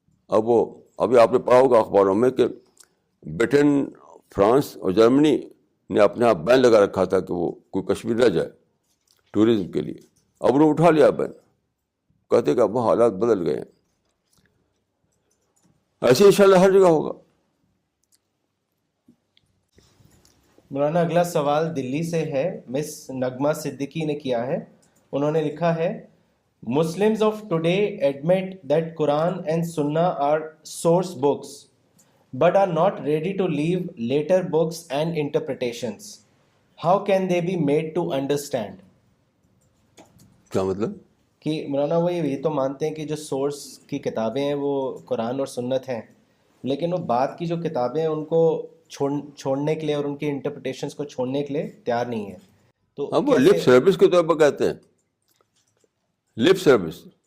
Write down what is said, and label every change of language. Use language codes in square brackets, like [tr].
[ur] اب وہ ابھی آپ نے پڑھا ہوگا اخباروں میں کہ برٹن، فرانس اور جرمنی نے اپنے یہاں بین لگا رکھا تھا کہ وہ کوئی کشمیر نہ جائے ٹورزم کے لیے. اب انہوں نے اٹھا لیا بین، کہتے کہ اب وہ حالات بدل گئے ہیں. ایسے انشاءاللہ ہر جگہ ہوگا. مولانا اگلا سوال دلی سے ہے، مس نغمہ صدیقی نے کیا ہے. انہوں نے لکھا ہے [en] Muslims of today admit that Quran and Sunnah are source books but are not ready to leave later books and interpretations. How can they be made to understand? [ur] کیا مطلب؟ کہ مولانا وہ یہ تو مانتے ہیں کہ جو سورس کی کتابیں ہیں وہ قرآن اور سنت ہیں، لیکن وہ بعد کی جو کتابیں ہیں ان کو چھوڑنے کے لیے اور ان کی انٹرپریٹیشنز کو چھوڑنے کے لیے تیار نہیں ہیں. تو ہم وہ لپ سروس کے طور پر کہتے ہیں، لپ سروس.